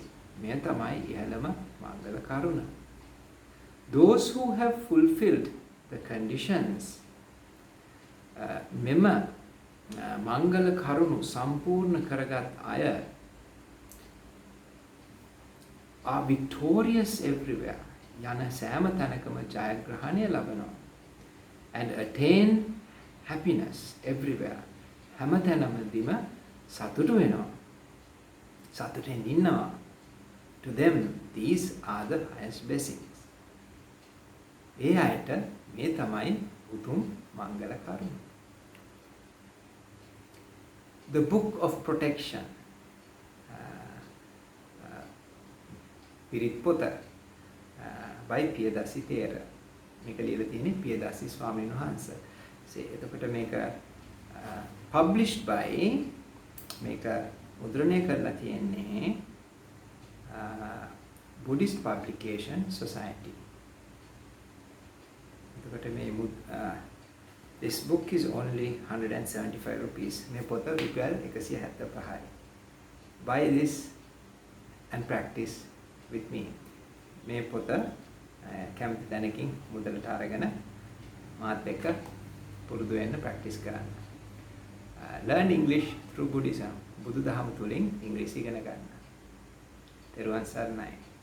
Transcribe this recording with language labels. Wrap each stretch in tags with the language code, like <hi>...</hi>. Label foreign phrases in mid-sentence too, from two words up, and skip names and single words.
<si>මෙය තමයි ඉහළම මංගල කරුණ.</si> <en>Those who have fulfilled the conditions.</en> <si>මෙම මංගල කරුණු සම්පූර්ණ කරගත් අය</si> <en>are victorious everywhere.</en> <si>යන සෑම තැනකම ජයග්‍රහණය ලබනවා.</si> <en>And attain happiness everywhere.</en> <si>හැම තැනමදීම සතුටු වෙනවා. සතුටෙන් ඉන්නවා.</si> <en>To them, these are the highest blessings.</en> <si>ඒ අයට මේ තමයි උතුම් මංගල කරුණ.</si> <en>The Book of Protection.</en> <si>පිරිත් පොත by පියදාසි තේර. මේක ලියලා තියෙන්නේ පියදාසි ස්වාමීන් වහන්සේ. එතකොට මේක</si> <en>published by</en> <si>මේක මුද්‍රණය කරලා තියෙන්නේ Buddhist Publication Society. එතකොට මේ</si> <en>this book is only 175 rupees.</en> <si>මේ පොත රුපියල් 175යි.</si> <en>Buy this and practice with me.</en> <si>මේ පොත කැමති තැනකින් මුදලට අරගෙන මාත් එක්ක පුරුදු වෙන්න ප්‍රැක්ටිස් කරන්න.</si> <en>Learn English through Buddhism.</en> <si>බුදුදහම තුළින් ඉංග්‍රීසි ඉගෙන ගන්න. තෙරුවන් සරණයි.</si>